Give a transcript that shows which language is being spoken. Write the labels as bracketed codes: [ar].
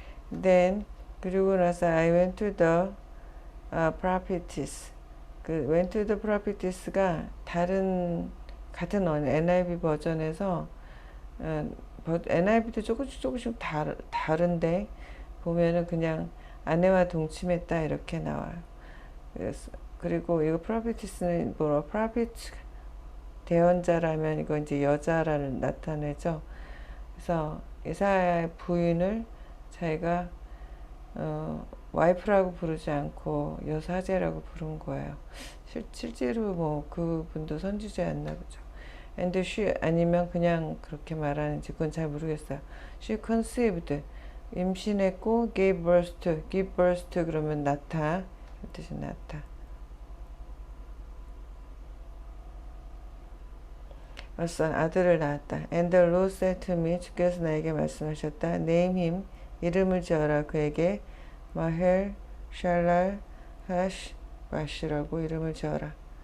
[en] Then [ko] 그리고 나서 [en] I went to the prophetess. [ko] 그 [en] went to the prophetess [ko] 가 같은 NIV 버전에서 NIV도 조금씩 다른데 보면은 그냥 아내와 동침했다 이렇게 나와요. 그리고 이거 prophetess는 prophet 대언자라면 이거 이제 여자를 나타내죠. 그래서 이사야의 부인을 자기가 와이프라고 부르지 않고 여사제라고 부른 거예요. 실제로 뭐 그분도 선지자였나 보죠. [en] And she, [ko] 아니면 그냥 그렇게 말하는지 그건 잘 모르겠어요. [en] She conceived, [ko] 임신했고 [en] gave birth to [ko] 그러면 낳다, 그 뜻이 낳다. 아들을 낳았다. [en] And the Lord said to me, [ko] 주께서 나에게 말씀하셨다. [en] Name him, [ko] 이름을 지어라. 그에게 마헬, 샬랄, 하시, 바시라고 이름을 지어라.